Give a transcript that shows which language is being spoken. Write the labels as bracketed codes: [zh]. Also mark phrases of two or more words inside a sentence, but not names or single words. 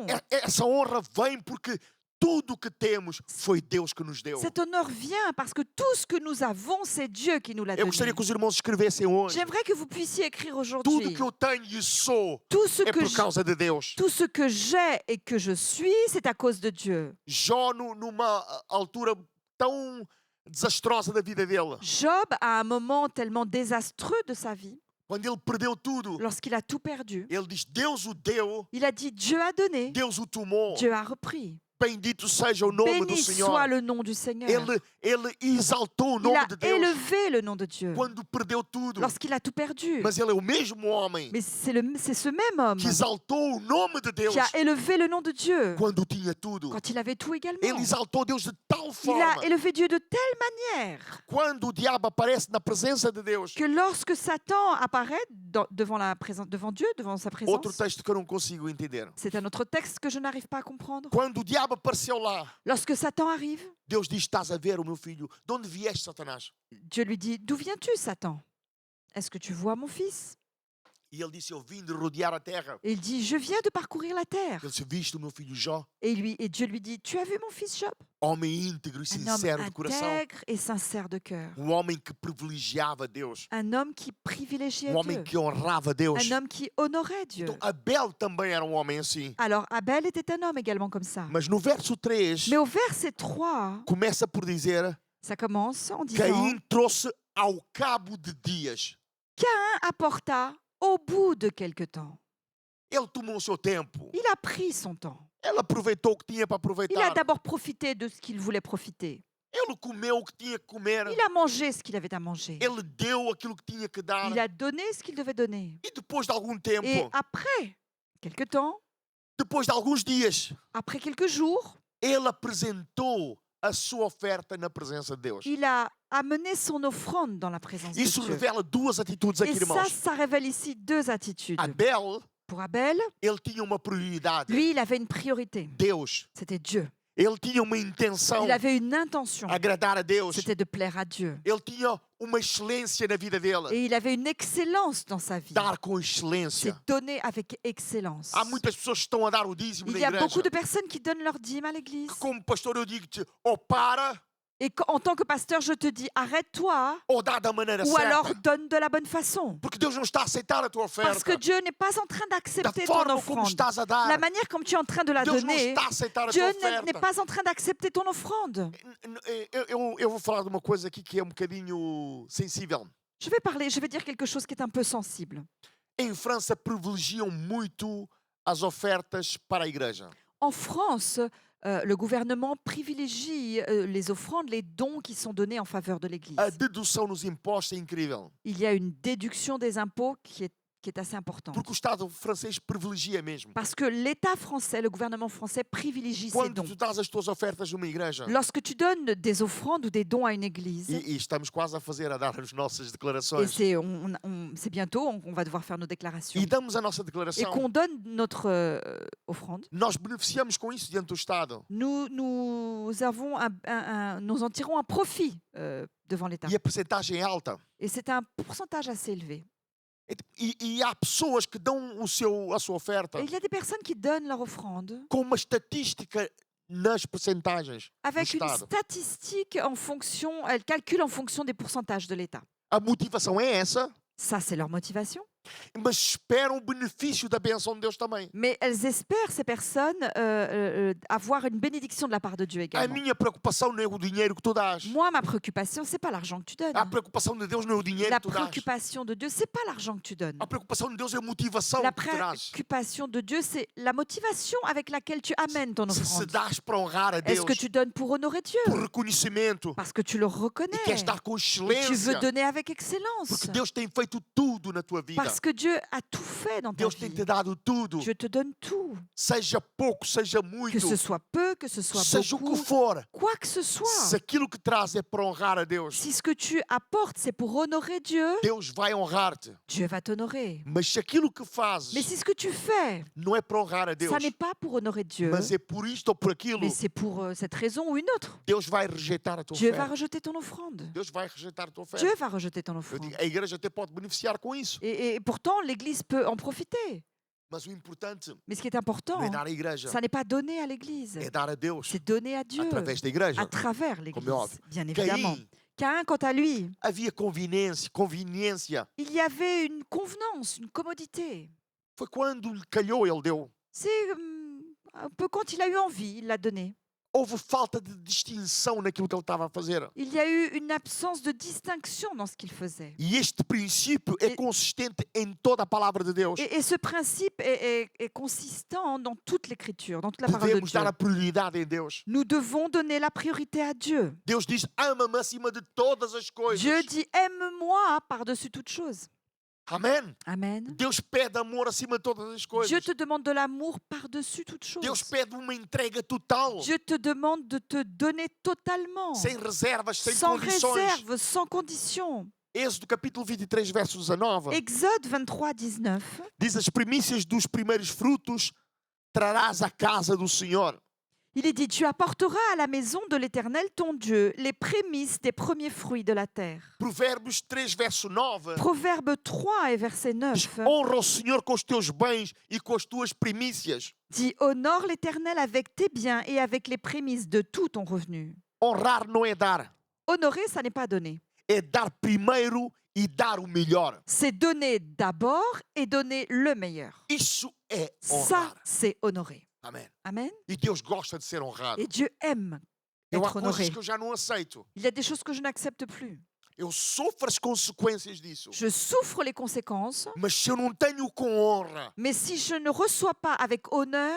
[pt] Essa honra vem porque tudo que temos foi Deus que nos deu. [fr] Cet honneur vient parce que tout ce que nous avons, c'est Dieu qui nous l'a [pt] Eu [fr] donné. [pt] gostaria que os irmãos escrevessem hoje. [fr] J'aimerais que vous puissiez écrire [pt] Tudo [fr] aujourd'hui [pt] que eu tenho e sou [fr] tout ce [pt] é [fr] que [pt] por causa de Deus. [fr] tout ce que j'ai et que je suis, c'est à cause de Dieu. [pt] Jó, numa altura tão desastrosa da vida dele, [fr] Job, à un moment tellement désastreux de sa vie, [pt] quando ele perdeu tudo, [fr] lorsqu'il a tout perdu, [pt] ele diz: Deus o deu, [fr] il a dit Dieu a donné, [pt] Deus o tomou. [fr] Dieu a repris. [pt] Bendito seja o nome do [fr] Béni soit [pt] Senhor. [fr] le nom du Seigneur. [pt] Ele exaltou o [fr] Il [pt] nome [fr] a [pt] de Deus [fr] élevé le nom de Dieu [pt] quando perdeu tudo. [fr] lorsqu'il a tout perdu. [pt] Mas ele é o mesmo homem [fr] Mais c'est ce même homme [pt] que exaltou o nome de Deus [fr] qui a élevé le nom de Dieu [pt] quando tinha tudo. [fr] quand il avait tout également. [pt] Ele exaltou Deus de tal [fr] Il [pt] forma [fr] a élevé Dieu de telle manière [pt] quando o diabo aparece na presença de Deus. [fr] que lorsque Satan apparaît devant Dieu, devant sa [pt] Outro [fr] présence, [pt] texto que eu não consigo entender. [fr] c'est un autre texte que je n'arrive pas à comprendre. [pt] Quando o diabo apareceu lá, [fr] Lorsque Satan arrive, [pt] Deus diz: Estás a ver, o meu filho? De onde vieste, Satanás? [fr] Dieu lui dit, d'où viens-tu, Satan? Est-ce que tu vois mon fils? [pt] E ele disse: Eu vim de rodear a terra. [fr] Et il dit, je viens de parcourir la terre. [pt] Ele disse: Viste o meu filho Jó? [fr] Et Dieu lui dit, tu as vu mon fils Job? [pt] Homem íntegro e [fr] Un homme [pt] sincero de coração. [fr] intègre et sincère de cœur. [pt] Homem que privilegiava Deus. [fr] Un homme qui privilégiait [pt] Homem [fr] Dieu. [pt] que honrava Deus. [fr] Un homme qui honorait Dieu. [pt] Então, Abel também era homem assim. [fr] Alors Abel était un homme également comme ça. [pt] Mas no verso 3, [fr] Mais au verset 3, [pt] começa por dizer: [fr] ça commence en disant, [pt] Caim trouxe ao cabo de dias. [fr] apporta au bout de quelque temps. [pt] Ele tomou o seu tempo. [fr] Il a pris son temps. [pt] Ele aproveitou o que tinha para [fr] Il a [pt] aproveitar. [fr] d'abord profité de ce qu'il voulait profiter. [pt] Ele comeu o que tinha que comer. [fr] Il a mangé ce qu'il avait à manger. [pt] Ele deu aquilo que tinha que dar. [fr] Il a donné ce qu'il devait donner. [pt] E depois de algum [fr] Et [pt] tempo, [fr] après, quelque temps, [pt] depois de alguns dias, [fr] après quelques jours, [pt] ele apresentou a sua oferta na presença de Deus. [fr] il a amené son offrande dans la présence de [pt] Isso [fr] Dieu. [pt] revela duas atitudes aqui, [fr] Et [pt] irmãos. [fr] ça révèle ici deux attitudes. [pt] Abel, [fr] Pour Abel, [pt] ele tinha uma prioridade. [fr] lui, il avait une priorité. [pt] Deus. [fr] C'était Dieu. [pt] Ele tinha uma intenção. [fr] Il avait une intention. [pt] Agradar a Deus. [fr] C'était de plaire à Dieu. [pt] Ele tinha uma excelência na vida dele. [fr] Et il avait une excellence dans sa vie. [pt] Dar com [fr] C'est [pt] excelência. [fr] donner avec excellence. [pt] Há muitas pessoas que estão a dar o dízimo [fr] Il [pt] na [fr] y a beaucoup [pt] igreja. [fr] de personnes qui donnent leur dîme à l'église. [pt] Que como pastor eu digo-te, ou para, [fr] Et en tant que pasteur, je te dis, arrête-toi [pt] ou dá da maneira [fr] ou alors [pt] certa. [fr] donne de la bonne façon. [pt] Porque Deus não está a aceitar a tua [fr] Parce que [pt] oferta. [fr] Dieu n'est pas en train [pt] Da [fr] d'accepter ton [pt] forma como [fr] offrande. [pt] estás a dar. [fr] La manière comme tu es en train de la [pt] Deus não [fr] donner, [pt] está a aceitar a [fr] Dieu [pt] tua [fr] n'est [pt] oferta. [fr] pas en train d'accepter ton offrande. [pt] Eu vou falar de uma coisa aqui que é um bocadinho sensível. [fr] Je vais dire quelque chose qui est un peu sensible. [pt] Em França privilegiam muito as ofertas para a igreja. [fr] En France, le gouvernement privilégie les offrandes, les dons qui sont donnés en faveur de l'Église. [pt] A dedução nos impostos é incrível. [fr] Il y a une déduction des impôts qui est qui est assez importante. [pt] Porque o Estado francês privilegia mesmo. [fr] Parce que l'État français, le gouvernement français privilégie ces [pt] Quando [fr] dons. [pt] tu dás as tuas ofertas numa igreja, [fr] Lorsque tu donnes des offrandes ou des dons à une église, [pt] e estamos quase a dar as nossas [fr] et [pt] declarações, [fr] c'est bientôt, on va devoir faire nos déclarations, [pt] e damos a nossa [fr] et [pt] declaração, [fr] qu'on donne notre offrande, [pt] nós beneficiamos com isso diante do Estado. [fr] nous en tirons un profit devant l'État. [pt] E a percentagem é alta. [fr] Et c'est un pourcentage assez élevé. [pt] E há pessoas que dão a sua oferta [fr] Et il y a des personnes qui donnent leur offrande [pt] com uma estatística nas percentagens do [fr] avec une [pt] Estado. [fr] statistique en fonction, elles calculent en fonction des pourcentages de l'État. [pt] A motivação é essa, [fr] Ça, c'est leur motivation. [pt] mas esperam o benefício da bênção de Deus também. [fr] Mais elles espèrent, ces personnes, avoir une bénédiction de la part de Dieu [pt] A [fr] également. [pt] minha preocupação não é o dinheiro que tu dás. [fr] Moi, ma préoccupation, c'est pas l'argent que tu donnes. [pt] A preocupação de Deus não é o dinheiro [fr] La [pt] que tu dás. [fr] préoccupation de Dieu, c'est pas l'argent que tu donnes. [pt] A preocupação de Deus é a motivação [fr] La [pt] que tu traz. [fr] préoccupation de Dieu, c'est la motivation avec laquelle tu amènes ton [pt] Se [fr] offrande. [pt] dás para honrar a [fr] Est-ce [pt] Deus, [fr] que tu donnes pour honorer Dieu? [pt] por reconhecimento, [fr] Parce que tu le reconnais. [pt] e queres dar com [fr] Et tu veux [pt] excelência, [fr] donner avec excellence. [pt] porque Deus tem feito tudo na tua vida. [fr] Parce que Dieu a tout fait dans ta [pt] Deus tem [fr] vie. [pt] te dado tudo. [fr] Dieu te donne tout. [pt] Seja pouco, seja [fr] Que [pt] muito, [fr] ce soit peu, que ce soit [pt] seja o que [fr] beaucoup, [pt] for. [fr] quoi que ce soit. [pt] Se aquilo que traz é para honrar a Deus, [fr] Si ce que tu apportes, c'est pour honorer Dieu, [pt] Deus vai honrar-te. [fr] Dieu va t'honorer. [pt] Mas se aquilo que [fr] Mais [pt] fazes [fr] si ce que tu fais, [pt] não é para honrar a Deus, [fr] ça n'est pas pour honorer Dieu, [pt] mas é por isto ou por aquilo, [fr] mais c'est pour cette raison ou une autre, [pt] Deus vai rejeitar a tua [fr] Dieu va [pt] oferta. [fr] rejeter ton offrande. [pt] Deus vai rejeitar a tua oferta. [fr] Dieu va rejeter ton [pt] Eu [fr] offrande. [pt] digo, a igreja até pode beneficiar com isso, [fr] Et pourtant, l'Église peut en profiter. [pt] mas o importante [fr] Mais ce qui est important, [pt] não é dar à igreja, [fr] ça n'est pas donner à l'Église, [pt] é dar a Deus [fr] c'est donner à Dieu [pt] através da igreja. [fr] à travers l'Église, [pt] óbvio. [fr] bien évidemment. [pt] Caim, [fr] Caïn, quant à lui, [pt] havia conveniência. [fr] il y avait une convenance, une commodité. [pt] Foi quando lhe calhou, ele deu. [fr] C'est un peu quand il a eu envie, il l'a donné. [pt] Houve falta de distinção naquilo que ele estava a fazer. [fr] Il y a eu une absence de distinction dans ce qu'il faisait. [pt] E este princípio é [fr] E- [pt] consistente em toda a palavra de Deus. [fr] Et ce principe est consistant dans toute l'Écriture, dans toute la parole de [pt] Devemos [fr] Dieu. [pt] dar a prioridade em Deus. [fr] Nous devons donner la priorité à Dieu. [pt] Deus diz: ama-me acima de todas as coisas. [fr] Dieu dit aime-moi par-dessus toute chose. [pt] Amém? [fr] Amen. [pt] Deus pede amor acima de todas as coisas. [fr] Dieu te demande de l'amour par-dessus toute [pt] Deus [fr] chose. [pt] pede uma entrega total, [fr] Dieu te demande de te donner totalement, [pt] sem reservas, sem [fr] sans [pt] condições. [fr] réserve, sans condition. [pt] Êxodo capítulo 23, verso 19, [fr] Exode 23, 19. [pt] diz: as primícias dos primeiros frutos trarás à casa do Senhor. [fr] Il est dit, tu apporteras à la maison de l'Éternel ton Dieu les prémices des premiers fruits de la terre. [pt] Provérbios 3, verso 9, [fr] Proverbe 3 et verset 9 [pt] diz: honra o Senhor com os teus bens e com as tuas primícias. [fr] dit, honore l'Éternel avec tes biens et avec les prémices de tout ton revenu. [pt] Honrar não é dar, [fr] Honorer, ça n'est pas donner. [pt] é dar primeiro e dar o melhor. [fr] C'est donner d'abord et donner le meilleur. [pt] Isso é [fr] Ça, [pt] honrar. [fr] c'est honorer. [pt] Amém. [fr] Amen. [pt] E Deus gosta de ser honrado. [fr] Et Dieu aime [pt] Eu há [fr] être [pt] coisas [fr] honoré. [pt] que eu já não aceito. [fr] Il y a des choses que je n'accepte plus. [pt] Eu sofro as consequências disso. [fr] Je souffre les conséquences, [pt] Mas se eu não tenho com honra, [fr] mais si je ne reçois pas avec honneur,